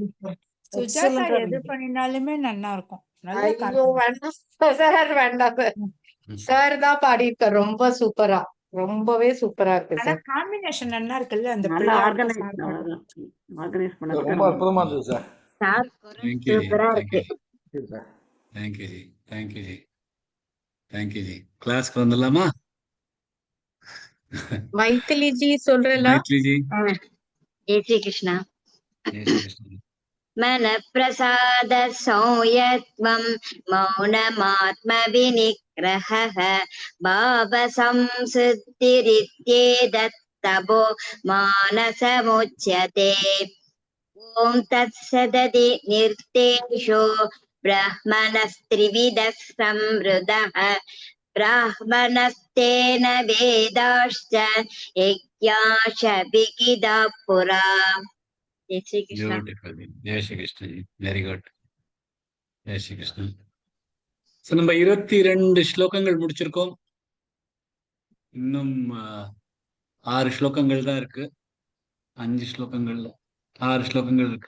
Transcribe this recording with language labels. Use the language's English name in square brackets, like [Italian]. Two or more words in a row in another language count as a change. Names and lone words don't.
[Tamil] சுஜாதா Excellent-ஆ எது இருந்தது. பண்ணினாலுமே நல்லா இருக்கும். நல்ல ஐயோ காட்டும். வேண்டாம் சார், வேண்டாம் சார். சார் தான் பாடியிருக்கார் ரொம்ப சூப்பரா. ரொம்பவே சூப்பரா இருக்கு ஆனா சார். காம்பினேஷன் நல்லா இருக்குல்ல அந்த நல்லா பிள்ளையார் ஆர்கனைஸ் சார் பாட்டு. ஆர்கனைஸ் பண்ணதுக்கு ரொம்ப அற்புதமா இருந்தது சார். [English] Thank you ஜி. [Tamil] சூப்பரா [English] Thank you [Tamil] இருக்கு. ஜி. [English] Thank you ஜி. Thank you ஜி. Thank you ஜி. [Tamil] கிளாஸ்க்கு வந்துடலாமா? மைத்திலி ஜி சொல்றல. மைத்ரி ஜி. [Hindi] जय श्री कृष्णा. जय श्री कृष्ण जी. [Sanskrit] मन प्रसाद संयत्वं मौनमात्म विनिग्रहः भाव संसिद्धिरित्येतत्तपो मानसमुच्यते। ॐ तत्सदति निर्देशो ब्रह्मणस्त्रिविधः संवृतः ब्राह्मणस्तेन वेदाश्च यज्ञाश्च विहिताः पुरा। [Hindi] जय श्री कृष्ण। Beautiful ஜி. जय श्री कृष्ण जी. [English] very good. [Hindi] जय श्री कृष्ण. [Tamil] So, நம்ம 22 ஸ்லோகங்கள் முடிச்சிருக்கோம். இன்னும் 6 ஸ்லோகங்கள் தான் இருக்கு. 5 ஸ்லோகங்கள்ல 6 ஸ்லோகங்கள் இருக்கு.